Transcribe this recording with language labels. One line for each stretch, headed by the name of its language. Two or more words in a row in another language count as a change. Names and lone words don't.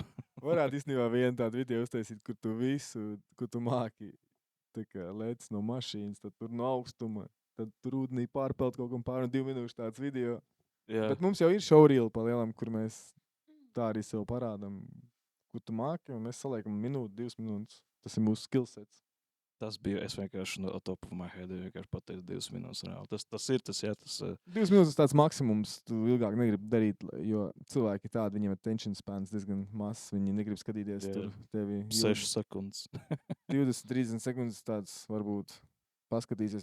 Latvian: Varētu īstenībā vienu tādu video uztaisīt, kur tu visu, kur tu māki lēc no mašīnas, tad tur no augstuma. Tad tur ūdenī pārpelt kaut kam pār 2 minūšu tāds video. Jā. Bet mums jau ir showreel pa lielam, kur mēs tā arī sev parādam, kur tu māki, un mēs saliekam 1-2 minūtes. Tas ir mūsu skillsets. Tas bija, es vienkārši no
English: top of my head
Latvian: vienkārši pateicu 2 minūtes reāli. Tas ir tas, jā, tas... 2 minūtes tāds maksimums, tu ilgāk negribi darīt, jo cilvēki tādi, viņiem
English: attention spans
Latvian: diezgan mazs, viņi negrib skatīties tur tevi. 6 sekundes. 20-30 sekundes tāds varbūt paskatīsies.